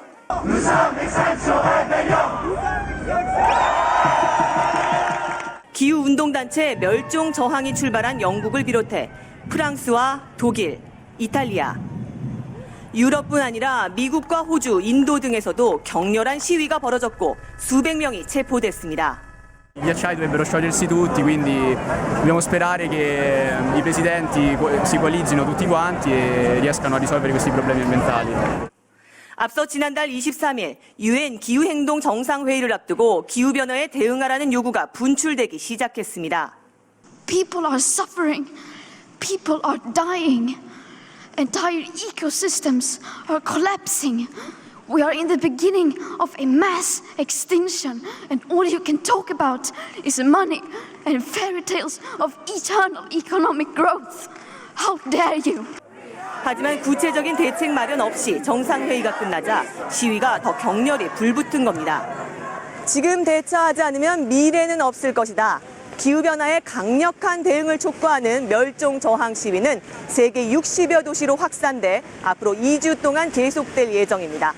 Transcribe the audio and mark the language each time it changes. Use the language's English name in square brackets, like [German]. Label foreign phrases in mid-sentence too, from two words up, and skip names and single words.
[Korean] 기후운동단체 멸종 저항이 출발한 영국을 비롯해 프랑스와 독일, 이탈리아, 유럽뿐 a니라 미국과 호주, 인도 등에서도 격렬한 시위가 벌어졌고 수백 명이 체포됐습니다. [Italian] Gli acciai dovrebbero sciogliersi tutti, quindi dobbiamo sperare che i presidenti si coalizzino tutti quanti e riescano a risolvere questi problemi ambientali. [Korean] 앞서 지난달 23일 UN 기후행동 정상회의를 앞두고 기후변화에 대응하라는 요구가 분출되기 시작했습니다. [English] People are suffering. People are dying. Entire ecosystems are collapsing. We are in the beginning of a mass extinction, and all you can talk about is money and fairy tales of eternal economic growth. How dare you! [Korean] 하지만 구체적인 대책 마련 없이 정상회의가 끝나자 시위가 더 격렬히 불붙은 겁니다. 지금 대처하지 않으면 미래는 없을 것이다. 기후변화에 강력한 대응을 촉구하는 멸종 저항 시위는 세계 60여 도시로 확산돼 앞으로 2주 동안 계속될 예정입니다.